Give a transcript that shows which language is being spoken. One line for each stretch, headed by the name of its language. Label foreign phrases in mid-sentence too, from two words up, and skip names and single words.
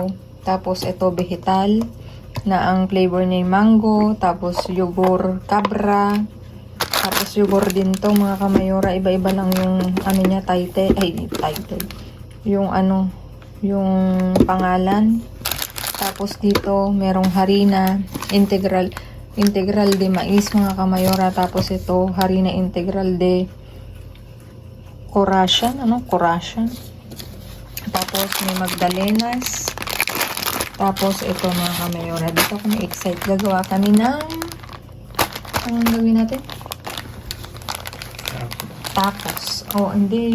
Filipino: Tapos ito vegetal, na ang flavor niya yung mango, tapos
Spanish: yogurt cabra.
Filipino: Tapos yogurt din to mga kamayora. Iba-iba lang yung niya, title. Yung yung pangalan. Tapos dito merong
Spanish: harina integral de mais
Filipino: mga kamayora. Tapos ito
Spanish: harina integral de Corasan.
Filipino: Corasan. Tapos may magdalenas. Tapos ito mga kamayora. Dito ako na-excite. Gagawa kami ng anong gawin natin? Tacos. Hindi.